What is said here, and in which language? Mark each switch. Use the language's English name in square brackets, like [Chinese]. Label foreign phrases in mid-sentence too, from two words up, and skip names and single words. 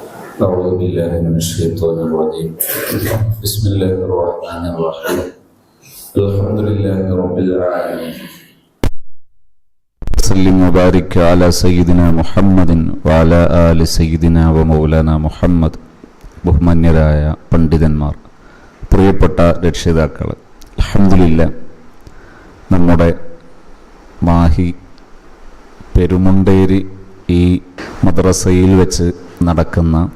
[Arabic] أعوذ بالله من الشيطان الرجيم. بسم الله الرحمن الرحيم. الحمد لله رب العالمين. وسلم وبارك على سيدنا محمد وعلى آل سيدنا ومولانا മുഹമ്മദ്. [Malayalam] ബഹുമാന്യരായ പണ്ഡിതന്മാർ, പ്രിയപ്പെട്ട രക്ഷിതാക്കൾ, അൽഹംദുലില്ലാഹ് നമ്മുടെ മാഹി പെരുമുണ്ടേരി ഈ മദ്രസയിൽ വെച്ച് നടക്കുന്ന